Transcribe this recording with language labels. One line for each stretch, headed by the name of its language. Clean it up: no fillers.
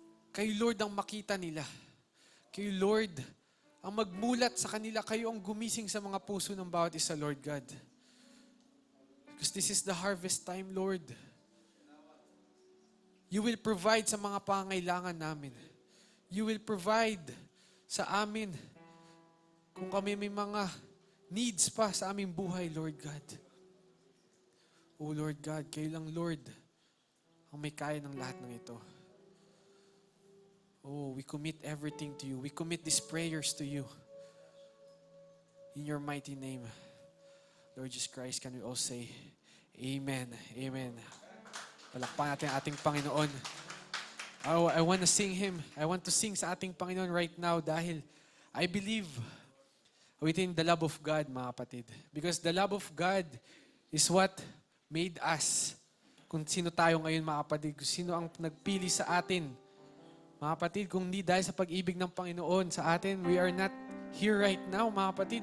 Filipino: Kayo, Lord, ang makita nila. Kayo, Lord, ang magmulat sa kanila. Kayo ang gumising sa mga puso ng bawat isa, Lord God.
English: Because this is the harvest time, Lord. You will provide
Filipino: sa mga pangailangan namin. You will provide sa amin kung kami may mga needs pa sa aming buhay, Lord God. Oh Lord God, kayo lang, Lord, ang may kaya ng lahat ng ito.
English: Oh, we commit everything to you. We commit these prayers to you. In your mighty name, Lord Jesus Christ, can we all say, Amen. Amen.
Filipino: Palakpakan natin ang ating Panginoon.
English: I want to sing Him. I want to sing
Filipino: sa ating Panginoon
English: right now dahil I believe within the love of God, mga kapatid. Because the love of God is what made us.
Filipino: Kung sino tayo ngayon, mga kapatid. Kung sino ang nagpili sa atin. Mga kapatid, kung hindi dahil sa pag-ibig ng Panginoon sa atin,
English: we are not here right now,
Filipino: mga kapatid.